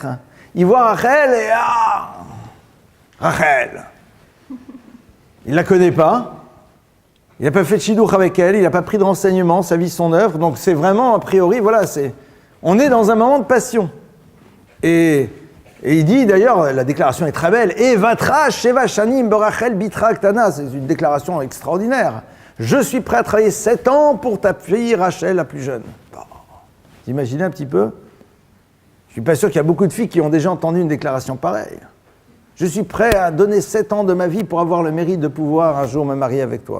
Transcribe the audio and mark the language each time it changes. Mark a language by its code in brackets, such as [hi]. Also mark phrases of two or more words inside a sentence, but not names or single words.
[fr] Il voit Rachel et Rachel. Il ne la connaît pas. Il n'a pas fait de shidduch avec elle. Il n'a pas pris de renseignements, sa vie, son œuvre. Donc c'est vraiment, a priori, voilà, on est dans un moment de passion. Et il dit d'ailleurs, la déclaration est très belle, et [he] אעבדך שבע שנים ברחל בתך הקטנה. [fr] C'est une déclaration extraordinaire. Je suis prêt à travailler 7 ans pour ta fille Rachel, la plus jeune. Vous imaginez un petit peu? Je ne suis pas sûr qu'il y a beaucoup de filles qui ont déjà entendu une déclaration pareille. Je suis prêt à donner 7 ans de ma vie pour avoir le mérite de pouvoir un jour me marier avec toi.